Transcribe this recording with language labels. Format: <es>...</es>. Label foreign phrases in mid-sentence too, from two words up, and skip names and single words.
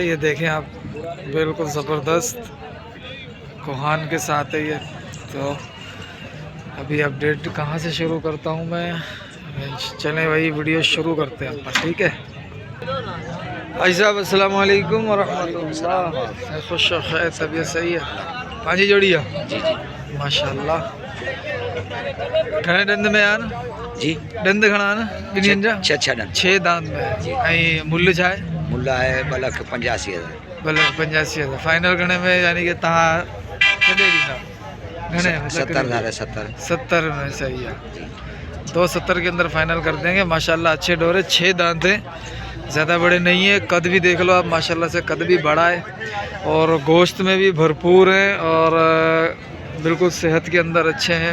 <hi>ये देखें आप, बिल्कुल ज़बरदस्त कोहान के साथ है ये। तो अभी अपडेट कहाँ से शुरू करता हूँ मैं, चलें वही वीडियो शुरू करते हैं अपन, ठीक है भाई साहब।</hi> <ar>السلام عليكم ورحمة الله.</ar> <hi>खुश खैर, तबीयत सही है? 5 जोड़ी है जी जी माशाल्लाह।</hi> <sd>घणे डंद में आन जी, डंद घणा न ॿिन्हिनि जा?</sd> <hi>6 दांत में।</hi> <sd>ऐं मुल्ह छा आहे?</sd> <hi>मुल्ला है 2,85,000।</hi> <sd>भले 85,000 फाइनल घणे में, यानी कि तव्हां छॾे ॾींदा घणे में?</sd> <hi>70 में सही है। 270 के अंदर फाइनल कर देंगे। माशाल्लाह अच्छे डोरे, 6 दांत हैं, ज़्यादा बड़े नहीं है। कद भी देख लो आप, माशाल्लाह से कद भी बड़ा है और गोश्त में भी भरपूर है और बिल्कुल सेहत के अंदर अच्छे हैं।</hi>